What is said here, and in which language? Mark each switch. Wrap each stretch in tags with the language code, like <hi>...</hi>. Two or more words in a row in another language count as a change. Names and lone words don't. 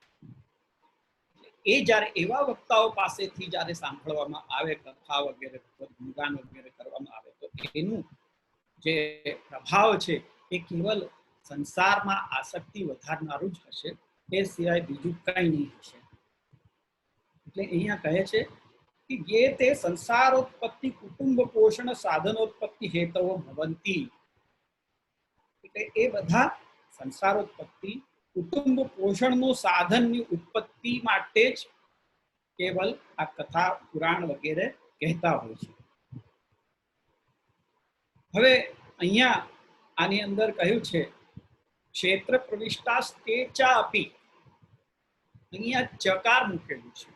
<gu>એ જ્યારે એવા વક્તાઓ પાસેથી જ્યારે સાંભળવામાં આવે, કથા વગેરે ગુણગાન વગેરે કરવામાં આવે, તો એનું જે પ્રભાવ છે એ કેવલ સંસારમાં આસક્તિ વધારનારું જ હશે, એ સિવાય બીજું કંઈ નહીં હશે. એટલે અહીંયા કહે છે કે</gu> <sa>ये ते संसारोत्पत्ति कुटुंब पोषण साधनोत्पत्ति हेतवो भवन्ति.</sa> <gu>એટલે એ બધા સંસારોત્પત્તિ કુટુંબ પોષણનું સાધનની ઉત્પત્તિ માટે જ કેવલ આ કથા પુરાણ વગેરે કહેતા હોય છે. હવે અહીંયા આની અંદર કહ્યું છે</gu> <sa>क्षेत्र प्रविष्टास्ते च अपि,</sa> <gu>અહીંયા ચકાર મૂકેલું છે.</gu>